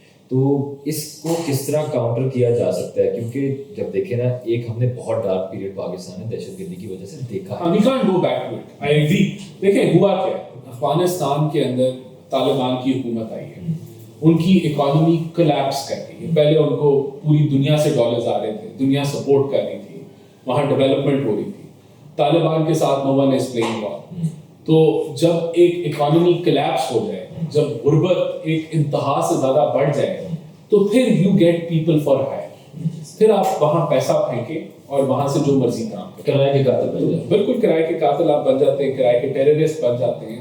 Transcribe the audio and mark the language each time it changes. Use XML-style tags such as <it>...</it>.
<ur>تو اس کو کس طرح کاؤنٹر کیا جا سکتا ہے, کیونکہ جب دیکھیں نا, ایک ہم نے بہت ڈارک پیریڈ پاکستان میں دہشت گردی کی وجہ سے دیکھا ہے.</ur> <en>We can't go back to it. I agree.</en> <ur>دیکھیں ہوا کیا, افغانستان کے اندر طالبان کی حکومت آئی ہے, ان کی اکانومی کولیپس کر گئی ہے. پہلے ان کو پوری دنیا سے ڈالرز آ رہے تھے, دنیا سپورٹ کر رہی تھی, وہاں ڈیولپمنٹ ہو رہی تھی. طالبان کے ساتھ</ur> <en>no one is playing ball.</en> <ur>تو جب ایک اکانومی کلیپس ہو جائے, جب غربت ایک انتہا سے زیادہ بڑھ جائے, تو پھر</ur> <en>You get people for hire.</en> <ur>پھر آپ وہاں پیسہ پھینکیں اور وہاں سے جو مرضی کام کریں. کرائے کے قاتل بن جاتے, بالکل کرائے کے قاتل آپ بن جاتے ہیں, کرائے کے ٹیررسٹ بن جاتے ہیں.</ur>